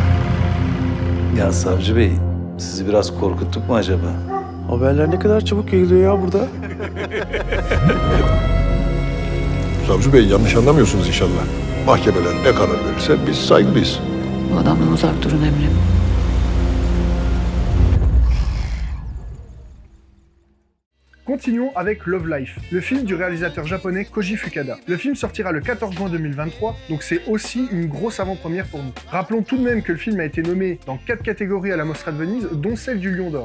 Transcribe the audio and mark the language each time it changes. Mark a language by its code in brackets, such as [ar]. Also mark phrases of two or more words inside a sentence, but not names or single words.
[tr] Ya Savcı Bey, sizi biraz korkuttuk mu acaba? Haberler ne kadar çabuk yayılıyor ya burada. Savcı Bey yanlış anlamıyorsunuz inşallah. Mahkemeler ne karar verirse biz saygılıyız. Bu adamdan uzak durun Emre. [fr] Continuons avec Love Life, le film du réalisateur japonais Koji Fukada. Le film sortira le 14 juin 2023, donc c'est aussi une grosse avant-première pour nous. Rappelons tout de même que le film a été nommé dans 4 catégories à la Mostra de Venise, dont celle du Lion d'Or.